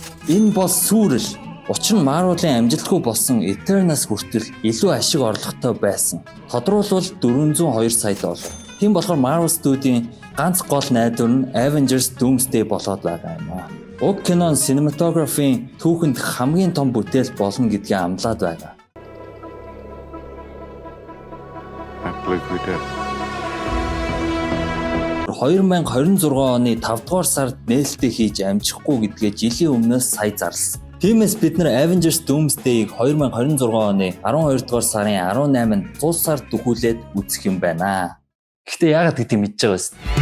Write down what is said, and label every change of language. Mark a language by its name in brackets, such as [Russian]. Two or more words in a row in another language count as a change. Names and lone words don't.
[Mongolian] Энэ бол сүрэл. Учир нь Marvel-ын амжилтгүй болсон Eternals хүртэл илүү ашиг орлоготой байсан. Тодруулбал $402 сая. Тийм болохоор Marvel студийн ганц гол найдвар нь Avengers Doomsday болоод байгаа юм аа. Уг кинон cinematography-ийн түүхэнд хамгийн том бүтээл болно гэдгийг амлаад байгаа. [English] I believe we did. [Mongolian] 2026 оны 5 дугаар сард нээлттэй хийж амжихгүй гэдгээ жилийн өмнөөс сая зарласан. Тиймээс бид нар Avengers Doomsday-г 2026 оны 12 дугаар сарын 18-нд цус сард дөхүүлээд үзэх юм байна. Гэхдээ яагаад гэдгийг мэдж байгаа вэ?